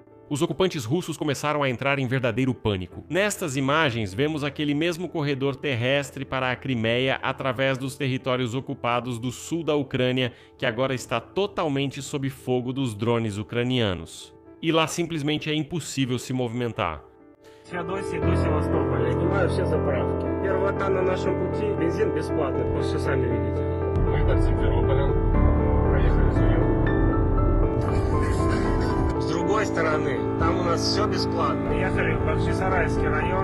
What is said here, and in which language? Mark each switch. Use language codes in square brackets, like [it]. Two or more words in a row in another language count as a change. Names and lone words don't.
[pt] os ocupantes russos começaram a entrar em verdadeiro pânico. Nestas imagens, vemos aquele mesmo corredor terrestre para a Crimeia através dos territórios ocupados do sul da Ucrânia, que agora está totalmente sob fogo dos drones ucranianos. E lá simplesmente é impossível se movimentar. [ru] Феодосии до Севастополя. Я снимаю все заправки. Первого та на нашем пути. Бензин бесплатный. Вы все сами видите. Мы под Симферополем. Проехали Зуев. С другой стороны, там у нас все бесплатно. Ехали в Бахчисарайский район.